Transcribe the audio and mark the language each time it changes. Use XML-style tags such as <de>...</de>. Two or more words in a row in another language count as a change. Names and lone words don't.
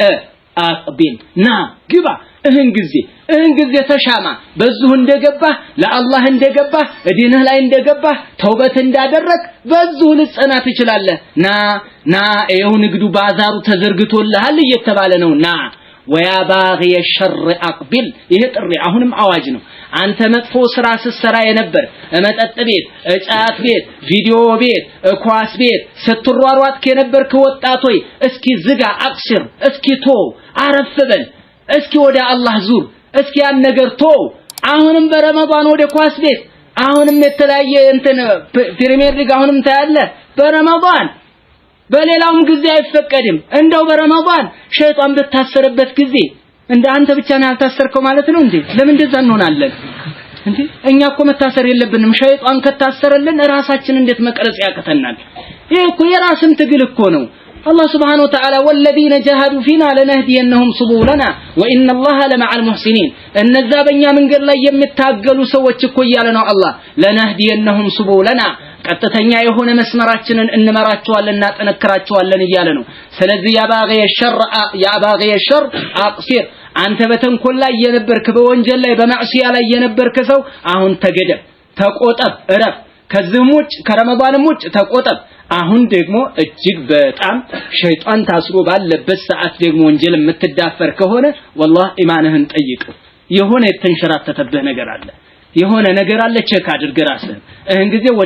<am>አቅቢል ና ግባ እህን ጊዜ ተሻማ በዚሁ እንደገባህ ለአላህ እንደገባህ እዲንህ ላይ እንደገባህ ተውበት እንዳደረክ በዚሁ ልጸና ትችላለህ ና ይኸው ንግዱ ባዛሩ ተዘርግቶልሃል እየተባለ ነው ና</am> <ar>ويا باغي الشر اقبل</ar> <am>ይሄ ጥሪ አሁንም አዋጅ ነው አንተ መጥፎ ስራ ስትሰራ የነበር መጠጥ ቤት ጫት ቤት ቪዲዮ ቤት ኳስ ቤት ስትሯሯጥ ከነበርክ ወጣት ሆይ እስኪ ዝጋ አክሽር እስኪ ቶ አረፍበል እስኪ ወደ አላህ ዙር እስኪ ያን ነገር ቶ አሁንም በረመዳን ወደ ኳስ ቤት አሁንም የተለያየ እንትን ፕሪሚየር ሊግ አሁንም ታያለ በረመዳን በሌላውም ጊዜ አይፈቀድም እንደው በረመዳን ሸይጣን በታሰረበት ጊዜ እንደ አንተ ብቻ ነው ያልታሰርከው ማለት ነው እንዴ ለምን እንደዛ እንሆናለን እንዴ እኛ እኮ መታሰር የለብንም ሸይጣን ከታሰረልን ራሳችን እንዴት መቀረጽ ያቀተናል ይሄ እኮ የራስን ትግል እኮ ነው</am> <ar>الله سبحانه وتعالى والذين جاهدوا فينا لنهدينهم سبلنا وان الله لمع المحسنين</ar> <am>እነዛ በእኛ መንገድ ላይ የሚታገሉ ሰዎች እኮ እያለ ነው አላህ</am> <ar>لنهدينهم سبلنا</ar> <am>ቀጥተኛ የሆነ መስመራችንን እንመራቸዋለን እናጠነክራቸዋለን እያለ ነው ስለዚህ</am> <ar>يا باغي الشر أقصر</ar> <am>አንተ በተንኮል ላይ የነበርክ በወንጀል ላይ በማዕሲያ ላይ የነበርክ ሰው አሁን ተገደብ ተቆጠብ እረፍ ከዚህም ውጭ ከረመዳንም ውጭ ተቆጠብ አሁን ደግሞ እጅግ በጣም ሸይጣን ታስሮ ባለበት ሰዓት ደግሞ ወንጀል የምትዳፈር ከሆነ والله ኢማንህን ጠይቅ የሆነ የተንሸራተተብህ ነገር አለ የሆነ ነገር አለ ቼክ አድርግ ራስህን እህን ጊዜ ወደ</am>